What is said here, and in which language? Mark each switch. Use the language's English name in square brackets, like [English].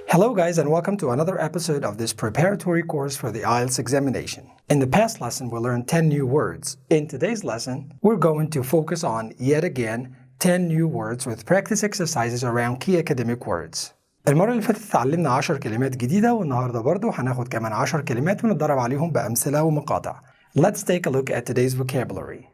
[English] Hello guys, and welcome to another episode of this preparatory course for the Ielts examination. In the past lesson we learned 10 new words. In today's lesson we're going to focus on, yet again, 10 new words with practice exercises around key academic words. [Arabic] المرة اللي فاتت اتعلمنا 10 كلمات جديدة، والنهاردة برضو هناخد كمان 10 كلمات ونتدرب عليهم بأمثلة ومقاطع. [English] Let's take a look at today's vocabulary.